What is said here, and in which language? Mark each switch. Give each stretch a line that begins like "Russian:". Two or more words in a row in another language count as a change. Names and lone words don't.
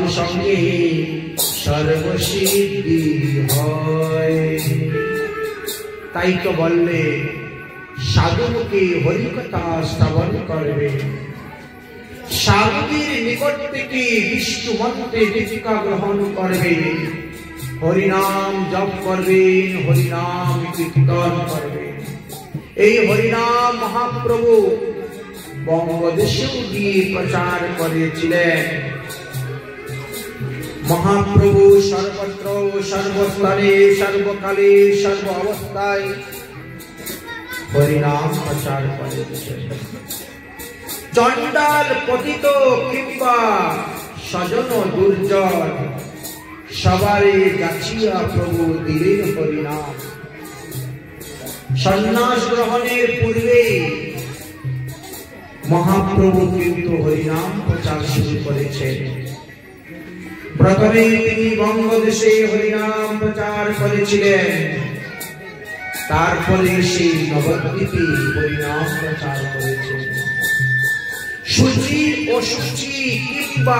Bangla: সঙ্গে সর্বসিদ্ধি হয় তাই তো বললে সাধুকে হরিকথা শ্রবণ করবে সাধুদের নিকট থেকে বিষ্ণু মন্ত্রে দীক্ষা গ্রহণ করবে হরিনাম জপ করবেন হরিনাম কীর্তন করবেন এই হরিনাম মহাপ্রভু বঙ্গদেশেও গিয়ে প্রচার করেছিলেন মহাপ্রভু সর্বত্র সর্বস্থলে সর্বকালে সর্ব অবস্থায় হরিনাম প্রচার করেছেন চণ্ডাল পতিত কিংবা সজ্জন দুর্জন সবারে যাচিয়া প্রভু দিলেন হরিনাম সন্ন্যাস গ্রহণের পূর্বে মহাপ্রভু কিন্তু হরিনাম প্রচার শুরু করেছেন প্রথমে তিনি বঙ্গদেশে হরিনাম প্রচার করেছিলেন তারপরে সেই নবদ্বীপে হরিনাম প্রচার করেছেন সুচি অসুচি কিংবা